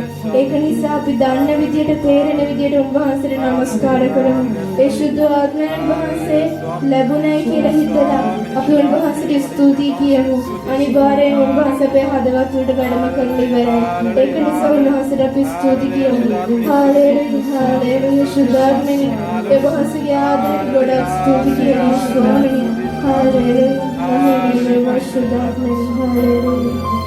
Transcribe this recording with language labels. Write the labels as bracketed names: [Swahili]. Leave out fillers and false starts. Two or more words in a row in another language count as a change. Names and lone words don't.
[Sinhala] ඒක නිසා අපි දන්න විදියට තේරෙන විදියට උන්වහන්සේට නමස්කාර කරමු. ඒ ශුද්ධ ආත්මයන් වහන්සේ ලැබුණයි කියලා හිතලා අපි උන්වහන්සේට ස්තුතියි කියමු. අනිවාර්යෙන් උන්වහන්සේ අපේ හදවත් වලට වැඩම කරලා ඉවරයි. ඒක නිසා උන්වහන්සේට අපි ස්තුති කියමු. Hallelujah, Shuddharmini. ඒ වහන්සේට ආදරේ ගොඩක් ස්තුති කියන Shuddharmini. Hallelujah, Shuddharmini. Hallelujah.